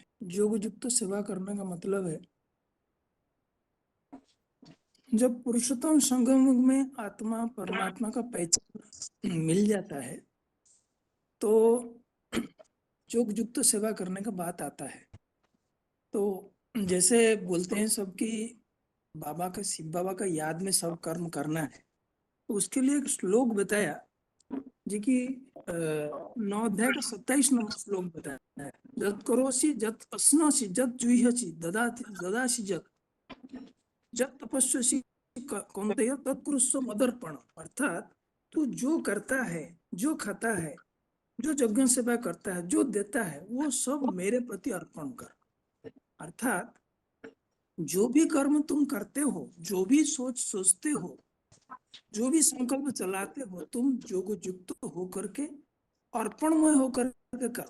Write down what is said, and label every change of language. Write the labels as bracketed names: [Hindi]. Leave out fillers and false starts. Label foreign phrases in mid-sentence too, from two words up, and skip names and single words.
[Hindi] योग युक्त सेवा करने का मतलब है जब पुरुषोत्तम संगम में आत्मा परमात्मा का पहचान मिल जाता है तो योग युक्त सेवा करने का बात आता है। तो जैसे बोलते हैं सब कि बाबा का, शिव बाबा का याद में सब कर्म करना है, तो उसके लिए एक श्लोक बताया जी कि 9 अध्याय का 27 नंबर श्लोक बताया है, [Sanskrit] जत करोसि जत अस्नासि जत जुह्यसि ददासि जत तपस्वसि कौन्तेय तत्कुरुस्व मदर्पण। [Hindi] अर्थात तू जो करता है, जो खाता है, जो यज्ञ सेवा करता है, जो देता है, वो सब मेरे प्रति अर्पण कर। अर्थात जो भी कर्म तुम करते हो, जो भी सोचते हो, जो भी संकल्प चलाते हो, तुम योग युक्त होकर के अर्पणमय होकर के कर।